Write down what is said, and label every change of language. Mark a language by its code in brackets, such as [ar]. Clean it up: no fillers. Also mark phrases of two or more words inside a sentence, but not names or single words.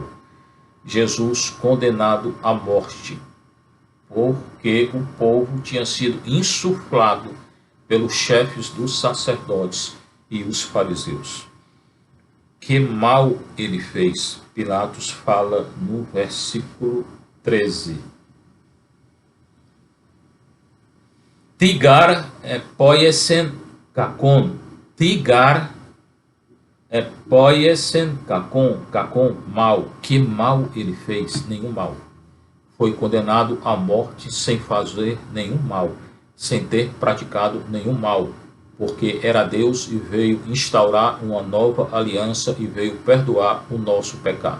[pt] Jesus condenado à morte, porque o povo tinha sido insuflado pelos chefes dos sacerdotes e os fariseus. Que mal ele fez? Pilatos fala no versículo 13. [el] Τί γὰρ ἐποίησεν κακόν. Τί γὰρ ἐποίησεν κακόν. [pt] Kakon, mal. Que mal ele fez? Nenhum mal. Foi condenado à morte sem fazer nenhum mal, sem ter praticado nenhum mal, porque era Deus e veio instaurar uma nova aliança e veio perdoar o nosso pecado.